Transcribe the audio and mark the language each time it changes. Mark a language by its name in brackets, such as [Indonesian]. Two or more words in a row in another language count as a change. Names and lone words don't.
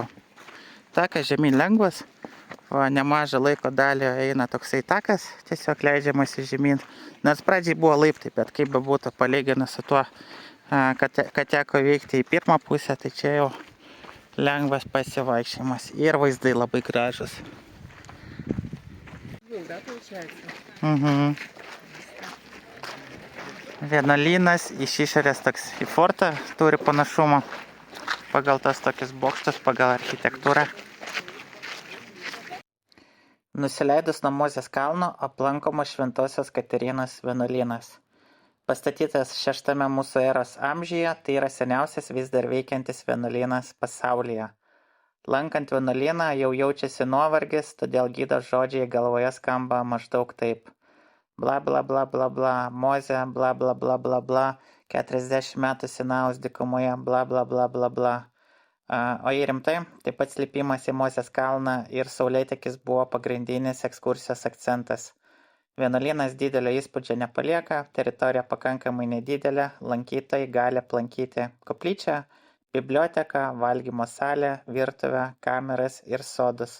[Lithuanian] Takas žemyn lengvas, o nemažą laiko dalį eina toksai takas, tiesiog leidžiamas žemyn. Nors pradžiai buvo laiptai, bet kaip bebūtų palyginus su tuo, kad teko veikti į pirmą pusę, tai čia jau lengvas pasivaikščiojimas ir vaizdai labai gražus. [Russian] Да, получается. [Lithuanian] Vienuolynas iš išorės toks į fortą turi panašumą pagal tos tokius bokštus, pagal architektūrą. Nusileidus nuo Mozės kalno aplankomas Šventosios Katerinos vienuolynas. Pastatytas 6 mūsų eros amžiuje, tai yra seniausias vis dar veikiantis vienuolynas pasaulyje. Lankant vienuolyną jau jaučiasi nuovargis, todėl gydo žodžiai galvoje skamba maždaug taip. Bla bla bla bla bla, Mozė, bla bla bla bla bla, 40 metų Sinajaus dykumoje, bla bla bla bla bla. O jei rimtai, taip pat slipimas į Mozės kalną ir saulėtekis buvo pagrindinis ekskursijos akcentas. Vienuolynas didelio įspūdžio nepalieka, teritorija pakankamai nedidelė, lankytojai gali aplankyti koplyčią, biblioteką, valgymo salę, virtuvę, kameras ir sodus.